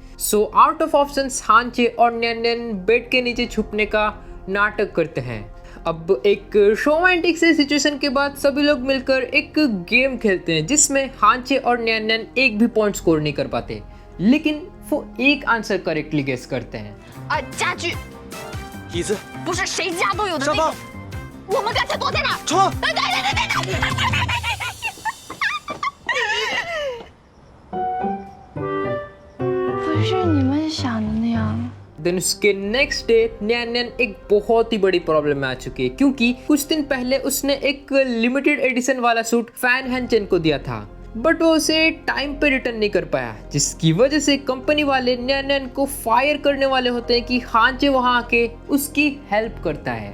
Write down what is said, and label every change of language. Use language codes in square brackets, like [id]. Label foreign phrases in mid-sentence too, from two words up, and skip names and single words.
[en] so out of options [hi] हांचे और नैन बेड के नीचे छुपने का नाटक करते हैं। अब एक रोमांटिक से सिचुएशन के बाद सभी लोग मिलकर एक गेम खेलते हैं जिसमें हांचे और नैन एक भी पॉइंट स्कोर नहीं कर पाते, लेकिन वो एक [en] answer correctly guess [hi] करते हैं। [zh] 家具椅子、不是谁家都有的沙发那种。我们干脆躲在哪儿？床。不是你们想的那样。 [hi] देन उसके [en] next day [hi] नैन एक बहुत ही बड़ी प्रॉब्लम में आ चुकी है क्योंकि कुछ दिन पहले उसने एक [en] limited edition [hi] वाला सूट फैन हैंचेन को दिया था, बट वो उसे टाइम पे रिटर्न नहीं कर पाया, जिसकी वजह से कंपनी वाले नैन को फायर करने वाले होते हैं कि हांचे वहां आके उसकी हेल्प करता है।